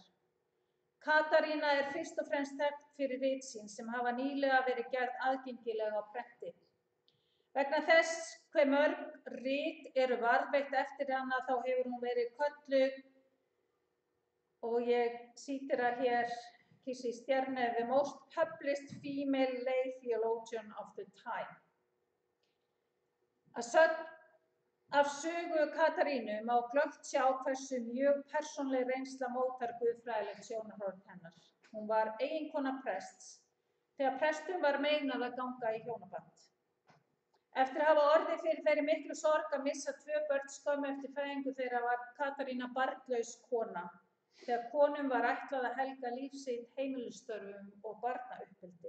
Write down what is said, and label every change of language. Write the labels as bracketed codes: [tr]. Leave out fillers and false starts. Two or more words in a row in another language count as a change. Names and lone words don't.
[is] Katarína fyrst og fremst þekkt fyrir rit sín sem hafa nýlega verið gerð aðgengileg á prenti. Vegna þess hve mörg rit eru varðveitt eftir hana þá hefur hún verið kölluð, og ég cítera hér Stjerne, [en] the most published female lay theologian of the time. [is] Að sögn af sögu Katarínu má glöggt sjá hversu mjög persónuleg reynsla mótar guðfræðilegt sjónarhorn hennar. Hún var eiginkona prests þegar prestum var meinað að ganga í hjónaband. Eftir að hafa orðið fyrir þeirri miklu sorg að missa 2 börn skömmu eftir fæðingu þeirra var Katarína barnlaus kona, þegar konum var ætlað að helga líf sitt heimilisstörfum og barnauppeldi.